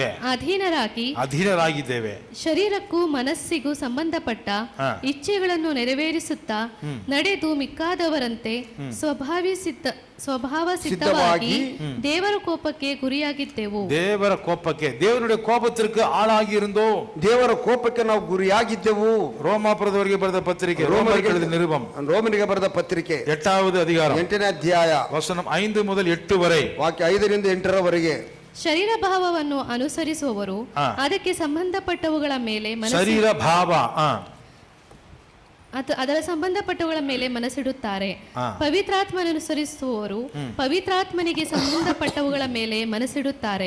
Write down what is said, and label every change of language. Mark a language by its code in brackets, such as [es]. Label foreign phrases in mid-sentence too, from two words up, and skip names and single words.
[kn] ಅಧೀನರಾಗಿದ್ದೇವೆ. ಶರೀರಕ್ಕೂ ಮನಸ್ಸಿಗೂ ಸಂಬಂಧಪಟ್ಟ ಇಚ್ಛೆಗಳನ್ನು ನೆರವೇರಿಸುತ್ತಾ ನಡೆದು ಮಿಕ್ಕಾದವರಂತೆ ಸ್ವಭಾವ ಸಿದ್ಧವಾಗಿ ದೇವರ ಕೋಪಕ್ಕೆ ಗುರಿಯಾಗಿದ್ದೆವು. [ta] ದೇವರುடைய கோபத்திற்கு ஆளாகி இருந்தோம். [kn] ದೇವರ ಕೋಪಕ್ಕೆ ನಾವು ಗುರಿಯಾಗಿದ್ದೆವು. ರೋಮಾಪುರದವರಿಗೆ ಬರೆದ ಪತ್ರಿಕೆ, ರೋಮನಿಗೆ ಬರೆದ ಪತ್ರಿಕೆ [ta] 8வது அதிகாரம் [kn] 8ನೇ ಅಧ್ಯಾಯ [ta] ವಚನ 5 முதல் 8 ವரை, [kn] ವಾಕ್ಯ 5ರಿಂದ 8ರವರೆಗೆ. ಶರೀರ ಭಾವವನ್ನು ಅನುಸರಿಸುವವರು ಅದಕ್ಕೆ ಸಂಬಂಧಪಟ್ಟವುಗಳ ಮೇಲೆ ಅದರ ಸಂಬಂಧಪಟ್ಟವುಗಳ ಮೇಲೆ ಮನಸ್ಸಿಡುತ್ತಾರೆ. ಪವಿತ್ರಾತ್ಮನನುಸರಿಸುವವರು ಪವಿತ್ರಾತ್ಮನಿಗೆ ಸಂಬಂಧಪಟ್ಟವುಗಳ ಮೇಲೆ ಮನಸ್ಸಿಡುತ್ತಾರೆ.